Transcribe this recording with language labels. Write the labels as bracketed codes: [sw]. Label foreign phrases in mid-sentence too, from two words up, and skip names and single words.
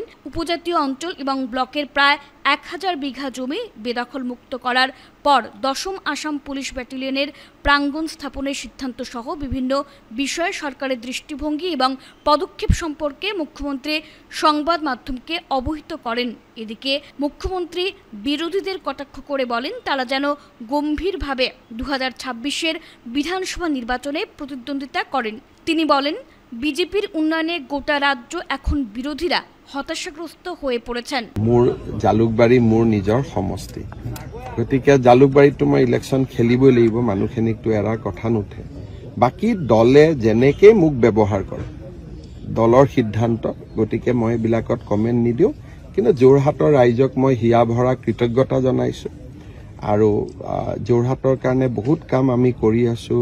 [bn] উপজাতীয় অঞ্চল এবং ব্লকের প্রায় 1000 বিঘা জমি বেদখল মুক্ত করার পর 10ম আসাম পুলিশ ব্যাটালিয়নের প্রাঙ্গণ স্থাপনের সিদ্ধান্ত সহ বিভিন্ন বিষয়ে সরকারের দৃষ্টিভঙ্গি এবং পদক্ষেপ সম্পর্কে মুখ্যমন্ত্রী সংবাদ মাধ্যমকে অবহিত করেন। এদিকে মুখ্যমন্ত্রী বিরোধীদের কটাক্ষ করে বলেন তারা যেন গম্ভীরভাবে 2026-এর বিধানসভা নির্বাচনে প্রতিদ্বন্দ্বিতা করেন। তিনি বলেন, বিজেপির উন্নয়নে গোটা রাজ্য এখন বিরোধীরা হতাশাগ্রস্ত হয়ে পড়েছেন। [as] মোৰ জালুকবাড়ি মোৰ নিজৰ সমষ্টি, গতিকে জালুকবাড়িতো মই ইলেকশ্যন খেলিবই লাগিব, মানুহখিনিকতো এৰাৰ কথা নুঠে। বাকী দলে যেনেকৈ মোক ব্যৱহাৰ কৰে দলৰ সিদ্ধান্ত, গতিকে মই এইবিলাকত কমেণ্ট নিদিওঁ। কিন্তু যোৰহাটৰ ৰাইজক মই হিয়া ভৰা কৃতজ্ঞতা জনাইছোঁ আৰু যোৰহাটৰ কাৰণে বহুত কাম আমি কৰি আছোঁ।